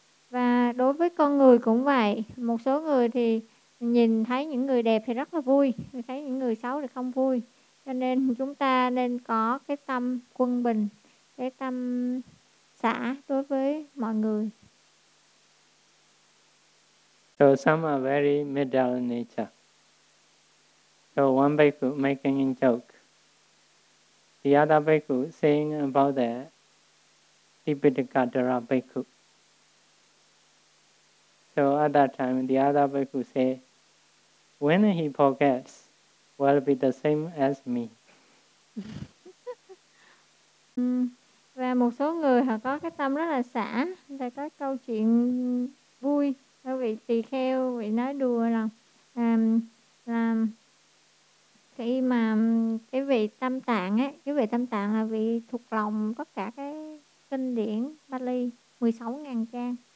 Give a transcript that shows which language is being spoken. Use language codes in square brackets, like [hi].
[vi] Và đối với con người cũng vậy. Một số người thì nhìn thấy những người đẹp thì rất là vui, thấy những người xấu thì không vui. Cho nên chúng ta nên có cái tâm quân bình, cái tâm xả đối với mọi người. [en] So some are very middle nature. So one bhikkhu making a joke. The other bhikkhu saying about the Tipitaka Dara bhikkhu. So at that time, the other bhikkhu say, when he forgets, will be the same as me. [vi] Và một số người họ có cái tâm rất là xả, và có câu chuyện vui. Vị tỳ kheo vị nói đùa là khi mà cái vị tâm tạng ấy, cái vị tâm tạng là vị thuộc lòng tất cả cái kinh điển Pali 16.000 trang.